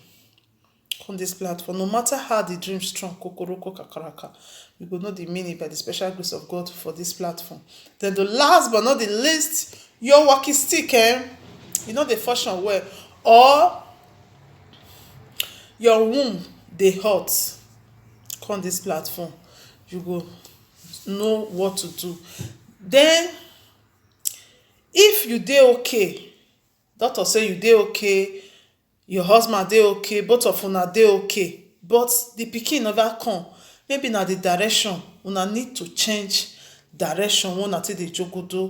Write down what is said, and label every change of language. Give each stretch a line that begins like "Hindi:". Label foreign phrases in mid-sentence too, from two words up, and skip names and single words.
Nigerian Pidgin: On this platform, no matter how the dream strong, kokoroko kakaraka, you go know the meaning by the special grace of God for this platform. Then the last but not the least, your walking stick, you know the function well, or your womb dey hot, come this platform, you go know what to do. Then if you dey okay, doctor say you dey okay, your husband dey okay, both of una dey okay, but the pikin never come, maybe na the direction, una need to change direction wey una take dey jogodo.